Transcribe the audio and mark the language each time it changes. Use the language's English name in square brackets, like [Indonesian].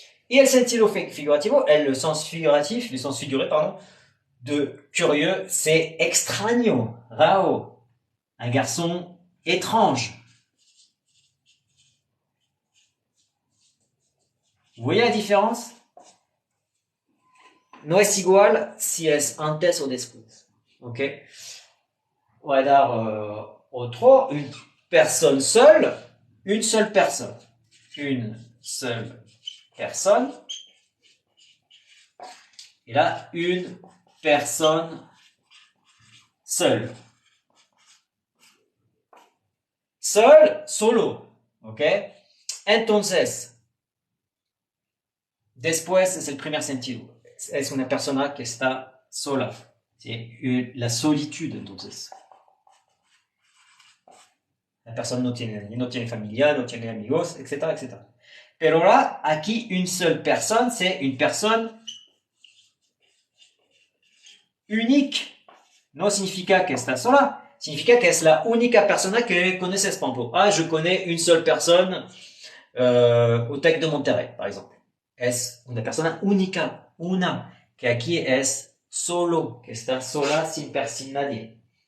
[French] Et [Spanish] el sentido figurativo, [French] le sens figuratif, le sens figuré, pardon, de curieux, c'est [Spanish] extraño, raro. [French] Un garçon étrange. Vous voyez la différence? [Spanish] No es igual si es antes o después. ¿Ok? Voy a dar otro. [French] Une personne seule. Une seule personne. Une seule personne. Et là, une personne seule. [Spanish] Seul, solo. ¿Ok? Entonces, después es el primer sentido. Es una persona que está sola. ¿Sí? [French] La solitude, entonces. La personne [Spanish] no tiene familia, no tiene amigos, etcétera, etcétera. [French] Pero là, aquí, une seule personne, c'est une personne unique. [Spanish] No significa que está sola, significa que es la única persona que conoces. Por ejemplo, [French] je connais une seule personne au TEC de Monterrey, par exemple. [Spanish] Es una persona única, una, que aquí es solo, que está sola sin nadie.